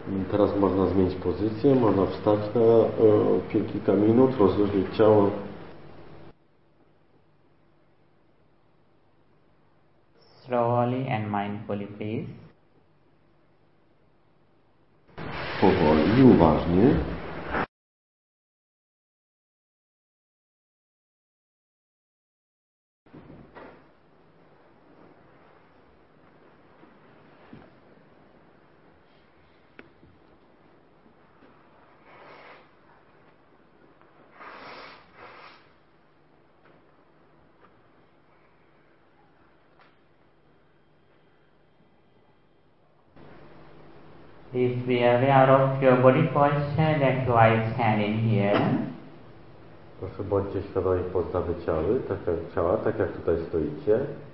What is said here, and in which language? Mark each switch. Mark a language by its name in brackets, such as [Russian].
[Polish] Teraz można zmienić pozycję, można wstać na kilka minut, rozluźnić ciało. [English] Slowly and mindfully, please. [Polish] Powoli, uważnie. [English] Please be aware of your body posture that you are standing here. [Polish] Proszę bądźcie świadomi postawy ciała, tak jak tutaj stoicie.